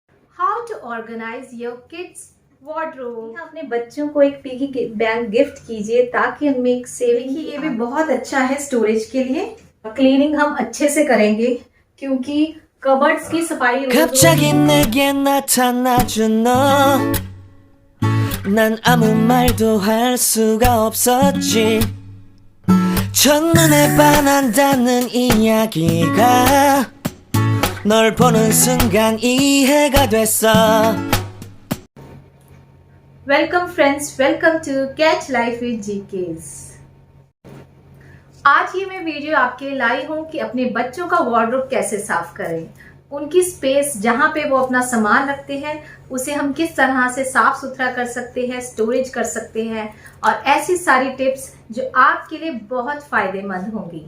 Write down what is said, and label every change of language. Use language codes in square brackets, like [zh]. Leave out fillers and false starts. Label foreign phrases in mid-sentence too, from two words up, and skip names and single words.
[en] How to organize your kids' wardrobe। [hi] अपने बच्चों को एक [en] piggy bank gift [hi] कीजिए ताकि उनमें एक सेविंग ये भी बहुत अच्छा है स्टोरेज के लिए। क्लीनिंग हम अच्छे से करेंगे क्योंकि कबर्ड्स की सफाई [ko] 갑자기 내게 나타나준 너 난 아무 말도 할 수가 없었지 첫눈에 반한다는 이야기가 널 보는 순간 이해가 됐어 [en] welcome friends, welcome to Catch Life with GKs. [hi] आज ये मैं वीडियो आपके लिए लाई हूँ कि अपने बच्चों का वार्डरोब कैसे साफ करें। उनकी स्पेस जहाँ पे वो अपना सामान रखते हैं उसे हम किस तरह से साफ सुथरा कर सकते हैं, स्टोरेज कर सकते हैं, और ऐसी सारी टिप्स जो आपके लिए बहुत फायदेमंद होंगी।